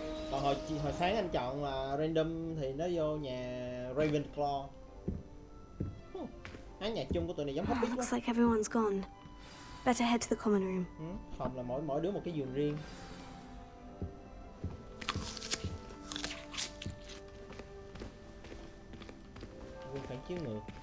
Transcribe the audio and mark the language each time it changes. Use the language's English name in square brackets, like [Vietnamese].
[Vietnamese] Còn hồi sáng anh chọn là random thì nó vô nhà Ravenclaw. Án nhà chung của tụi này giống Hobbit quá. [English] Looks like everyone's gone. Better head to the common room. [Vietnamese] Phòng là mỗi đứa một cái giường riêng. Gương phản chiếu ngược.